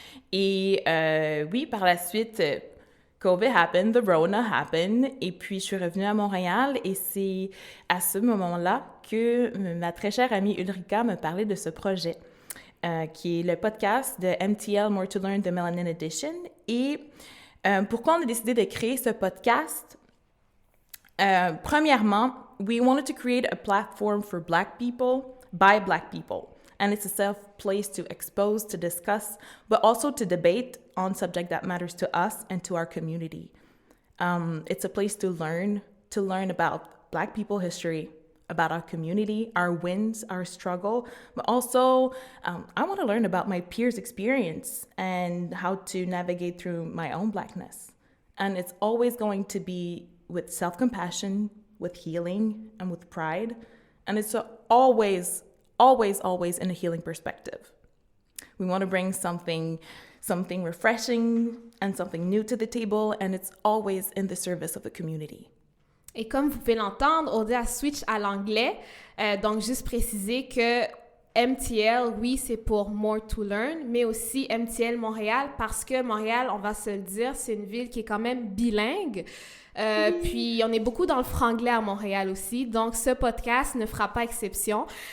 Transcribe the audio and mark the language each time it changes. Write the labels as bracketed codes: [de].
[fr] Et oui, par la suite, [en] COVID happened, the Rona happened, [fr] et puis je suis revenue à Montréal et c'est à ce moment-là que ma très chère amie Ulrika me parlait de ce projet qui est le podcast de MTL More to Learn de Melanin Edition. Et pourquoi on a décidé de créer ce podcast? [en] Premièrement, we wanted to create a platform for Black people by Black people. And it's a safe place to expose, to discuss, but also to debate on subject that matters to us and to our community. It's a place to learn about Black people history, about our community, our wins, our struggle, but also I want to learn about my peers' experience and how to navigate through my own Blackness. And it's always going to be with self-compassion, with healing and with pride. And it's always in a healing perspective. We want to bring something refreshing and something new to the table, and it's always in the service of the community. [fr] Et comme vous pouvez l'entendre, Audrey a switch à l'anglais. Donc, juste préciser que MTL, oui, c'est pour More to Learn, mais aussi MTL Montréal, parce que Montréal, on va se le dire, c'est une ville qui est quand même bilingue. Puis, on est beaucoup dans le franglais à Montréal aussi, donc ce podcast ne fera pas exception.